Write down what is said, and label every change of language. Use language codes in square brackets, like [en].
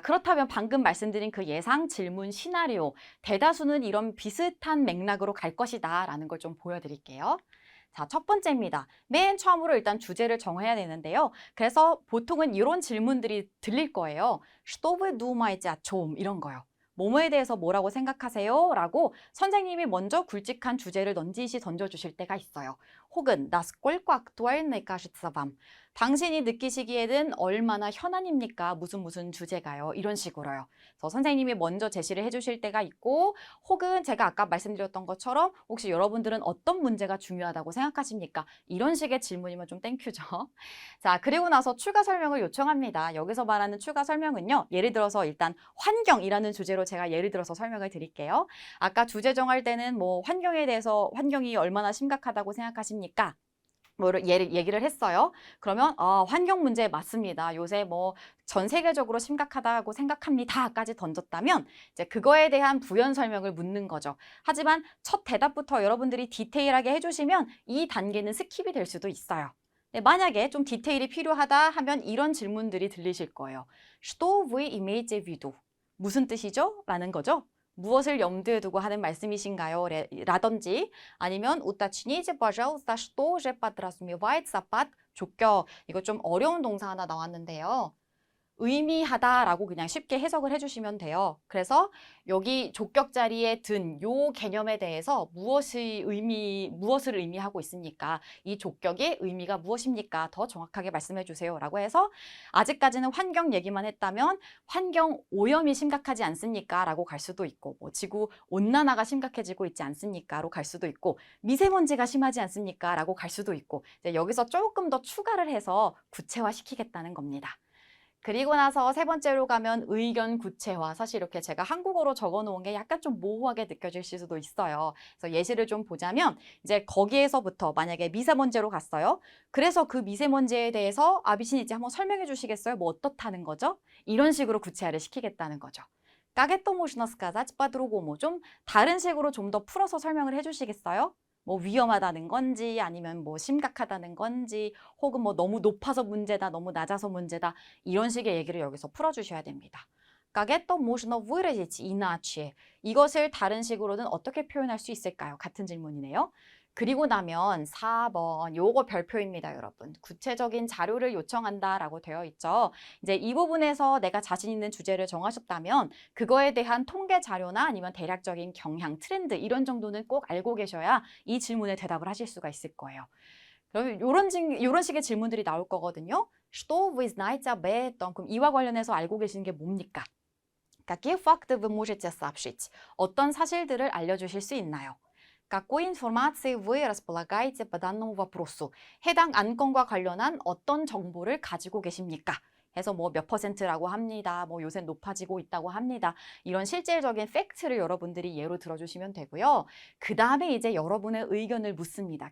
[ko] 그렇다면 방금 말씀드린 그 예상 질문 시나리오, 대다수는 이런 비슷한 맥락으로 갈 것이다 라는 걸 좀 보여드릴게요. 자, 첫 번째입니다. 맨 처음으로 일단 주제를 정해야 되는데요. 그래서 보통은 이런 질문들이 들릴 거예요. [ru] Что вы думаете о чем? [ko] 이런 거요. 뭐뭐에 대해서 뭐라고 생각하세요? 라고 선생님이 먼저 굵직한 주제를 던져주실 때가 있어요. 혹은 [ru] насколько актуальной кажется вам? [ko] 당신이 느끼시기에는 얼마나 현안입니까? 무슨 주제가요? 이런 식으로요. 그래서 선생님이 먼저 제시를 해주실 때가 있고 혹은 제가 아까 말씀드렸던 것처럼 혹시 여러분들은 어떤 문제가 중요하다고 생각하십니까? 이런 식의 질문이면 좀 땡큐죠. 자, 그리고 나서 추가 설명을 요청합니다. 여기서 말하는 추가 설명은요. 예를 들어서 일단 환경이라는 주제로 제가 예를 들어서 설명을 드릴게요. 아까 주제 정할 때는 뭐 환경에 대해서 환경이 얼마나 심각하다고 생각하십니까? 뭐를 얘기를 했어요. 그러면 환경 문제 맞습니다. 요새 뭐 전 세계적으로 심각하다고 생각합니다까지 던졌다면 이제 그거에 대한 부연 설명을 묻는 거죠. 하지만 첫 대답부터 여러분들이 디테일하게 해주시면 이 단계는 스킵이 될 수도 있어요. 네, 만약에 좀 디테일이 필요하다 하면 이런 질문들이 들리실 거예요. [ru] Что вы имеете в виду? [ko] 무슨 뜻이죠? 라는 거죠. 무엇을 염두에 두고 하는 말씀이신가요? 라든지 아니면 [ru] уточните, пожалуйста, что же подразумевается под 조격. [ko] 이거 좀 어려운 동사 하나 나왔는데요. 의미하다라고 그냥 쉽게 해석을 해주시면 돼요. 그래서 여기 족격 자리에 든 요 개념에 대해서 무엇을 의미하고 있습니까? 이 족격의 의미가 무엇입니까? 더 정확하게 말씀해 주세요. 라고 해서 아직까지는 환경 얘기만 했다면 환경 오염이 심각하지 않습니까? 라고 갈 수도 있고 뭐 지구 온난화가 심각해지고 있지 않습니까? 로 갈 수도 있고 미세먼지가 심하지 않습니까? 라고 갈 수도 있고 이제 여기서 조금 더 추가를 해서 구체화시키겠다는 겁니다. 그리고 나서 세 번째로 가면 의견 구체화. 사실 이렇게 제가 한국어로 적어 놓은 게 약간 좀 모호하게 느껴질 수도 있어요. 그래서 예시를 좀 보자면 이제 거기에서부터 만약에 미세먼지로 갔어요. 그래서 그 미세먼지에 대해서 아비신 이제 한번 설명해 주시겠어요? 뭐 어떻다는 거죠? 이런 식으로 구체화를 시키겠다는 거죠. [ru] Как это можно сказать по-другому? [ko] 좀 다른 식으로 좀 더 풀어서 설명을 해 주시겠어요? 뭐 위험하다는 건지 아니면 뭐 심각하다는 건지 혹은 뭐 너무 높아서 문제다, 너무 낮아서 문제다 이런 식의 얘기를 여기서 풀어주셔야 됩니다. [ru] Как это можно выразить иначе? [ko] 이것을 다른 식으로는 어떻게 표현할 수 있을까요? 같은 질문이네요. 그리고 나면 4번, 요거 별표입니다, 여러분. 구체적인 자료를 요청한다라고 되어 있죠. 이제 이 부분에서 내가 자신 있는 주제를 정하셨다면 그거에 대한 통계 자료나 아니면 대략적인 경향, 트렌드 이런 정도는 꼭 알고 계셔야 이 질문에 대답을 하실 수가 있을 거예요. 그럼 요런 식의 질문들이 나올 거거든요. [ru] Что вы знаете об этом? [ko] 그럼 이와 관련해서 알고 계시는 게 뭡니까? [ru] Какие факты вы можете сообщить? [ko] 어떤 사실들을 알려주실 수 있나요? [ru] Какой информацией вы располагаете по данному вопросу? [ko] 해당 안건과 관련한 어떤 정보를 가지고 계십니까? 해서 뭐 몇 퍼센트라고 합니다. 뭐 요새 높아지고 있다고 합니다. 이런 실질적인 팩트를 여러분들이 예로 들어주시면 되고요. 그 다음에 이제 여러분의 의견을 묻습니다.